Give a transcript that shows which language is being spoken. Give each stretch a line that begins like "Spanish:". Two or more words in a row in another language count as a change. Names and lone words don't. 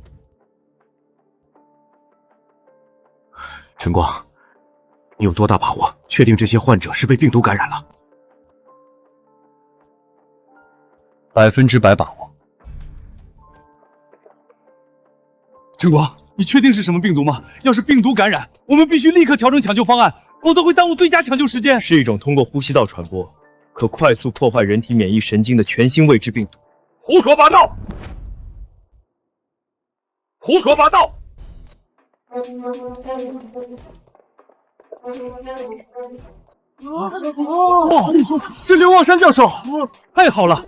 Chinese: 晨光，你有多大把握確定這些患者是被病毒感染了？100%把握。晨光，你確定是什麼病毒嗎？要是病毒感染，我們必須立刻調整搶救方案，否則會耽誤最佳搶救時間。是一種通過呼吸道傳播，可快速破壞人體免疫神經的全新未知病毒。胡說八道！胡說八道！是刘望山教授，太好了！